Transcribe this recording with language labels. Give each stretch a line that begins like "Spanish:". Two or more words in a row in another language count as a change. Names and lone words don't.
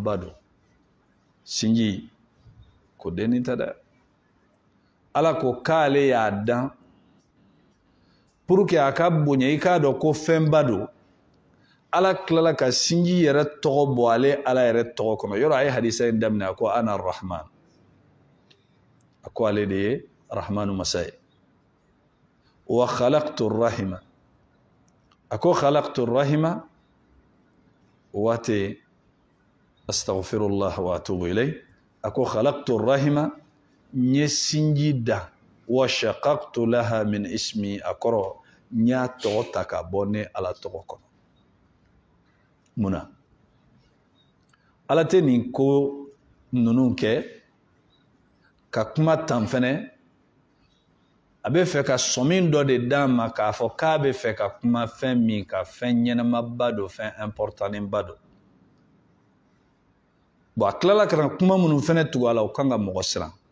Bambara: ba don sinji ko denni tɛ dɛ ala ko k'ale y'a dan
French: pour que
Bambara: a ka bonya i k'a dɔn ko fɛn ba don ala tilala ka sinji yɛrɛ tɔgɔ bɔ ale ala yɛrɛ tɔgɔ kɔnɔ yɔrɔ a ye hadisa in daminɛ a ko
Arabic: أنا الرحمن
Bambara: a ko ale de ye rahmanu masa ye
Arabic: وخلقت الرحم
Bambara: a ko
Arabic: خلقت الرحم
Bambara: waati
Arabic: أستغفر الله وأتوب إليه
Bambara: a ko
Arabic: خلقت الرحم
Bambara: nye sinji da
Arabic: وشققت لها من اسمي
Bambara: a kɔrɔ nya tɔgɔ ta ka bɔ ne ala tɔgɔ kɔnɔ muna ala tɛ nin ko ninnu kɛ ka kuma tan fɛnɛ a bɛ fɛ ka sɔmin dɔ de d'a ma k'a fɔ k'a bɛ fɛ ka kuma fɛn min ka fɛn ɲɛnamaba don fɛn importantba don bon a tilala ka na kuma minnu fɛnɛ tugu a la o kan ka mɔgɔ siran